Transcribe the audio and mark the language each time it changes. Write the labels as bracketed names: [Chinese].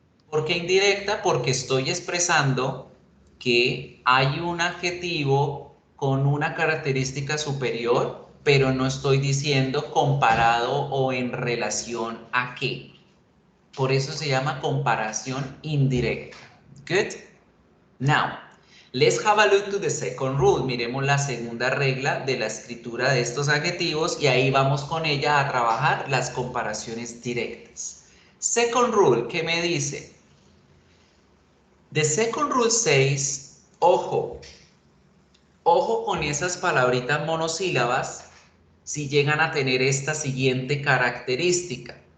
[Spanish] ¿Por qué indirecta? Porque estoy expresando que hay un adjetivo con una característica superior, pero no estoy diciendo comparado o en relación a qué. Por eso se llama comparación indirecta. [English] Good? Now, let's have a look to the second rule. [Spanish] Miremos la segunda regla de la escritura de estos adjetivos y ahí vamos con ella a trabajar las comparaciones directas. [English] Second rule, [Spanish] ¿qué me dice? [English] The second rule says, [Spanish] ojo, ojo con esas palabritas monosílabas si llegan a tener esta siguiente característica.